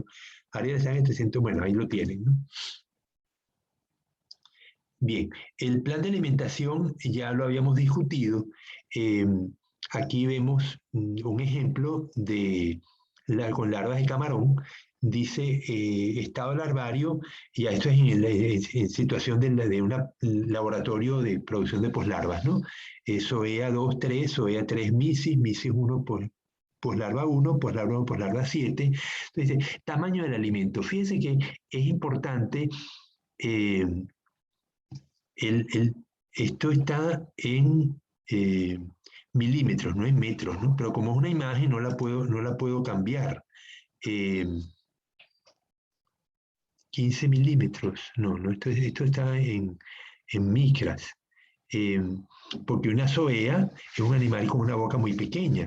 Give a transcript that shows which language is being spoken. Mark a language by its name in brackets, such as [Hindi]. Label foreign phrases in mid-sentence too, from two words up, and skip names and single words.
[Spanish] Área de estanque 300, bueno, ahí lo tienen, ¿no? Bien, el plan de alimentación ya lo habíamos discutido. Aquí vemos un ejemplo con larvas de camarón. Dice estado larvario, y esto es en situación de un laboratorio de producción de poslarvas, ¿no? SOEA 2, 3, SOEA 3 misis, misis 1 poslarva 1, poslarva 1, poslarva 7. Entonces, tamaño del alimento. Fíjense que es importante, esto está en milímetros, no en metros, ¿no? Pero como es una imagen, no la puedo cambiar. 15 milímetros, no, esto está en micras, porque una zoea es un animal con una boca muy pequeña.